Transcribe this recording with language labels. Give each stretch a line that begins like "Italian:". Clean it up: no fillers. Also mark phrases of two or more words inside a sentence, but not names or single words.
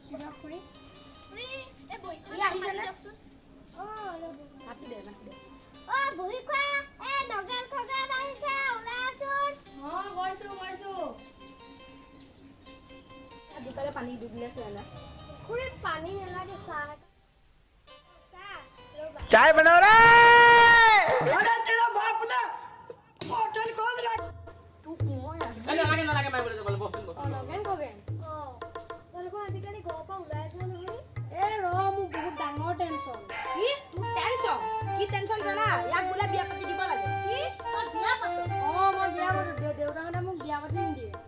Assamese: নাতি দে বহি খোৱা নগেন খগেন আহিছে ওলাচোন গৈছো দুটালে পানী ডুবিলে চোৱা খুৰী পানী নালাগে চাহ চাই বনাও ৰে
Hindi: अरे तेरा बाप ना होटल खोल रहा
Assamese: তোক মই নালাগে মাৰিবলৈ যাবলৈ বচোন নগেন খগেন তোমালোকৰ আজিকালি ঘৰৰ পৰা ওলাই যোৱা নহয় মোৰ বহুত ডাঙৰ টেনচন কি তোৰ টেনচন কি টেনচন জানা ইয়াক বোলে বিয়া পাতি দিব লাগে কি তই বিয়া পাত মই বিয়া পাতো দেউতাহঁতে মোক বিয়া পাতি নিদিয়ে